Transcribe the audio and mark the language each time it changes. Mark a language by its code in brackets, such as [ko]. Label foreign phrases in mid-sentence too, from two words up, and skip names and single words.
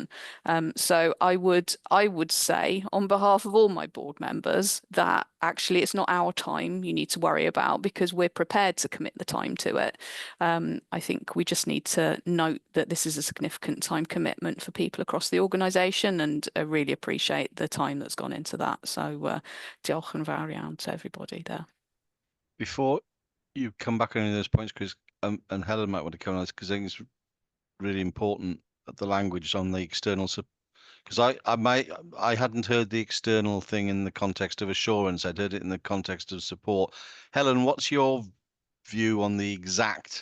[en] So I would say, on behalf of all my board members, that actually it's not our time you need to worry about, because we're prepared to commit the time to it. I think we just need to note that this is a significant time commitment for people across the organisation, and I really appreciate the time that's gone into that. So [cy] diolch yn fawr iawn [en] to everybody there. Before you come back on any of those points, Chris, and Helen might want to come on this, because I think it's really important the language on the external, because I hadn't heard the external thing in the context of assurance. I'd heard it in the context of support. Helen, what's your view on the exact?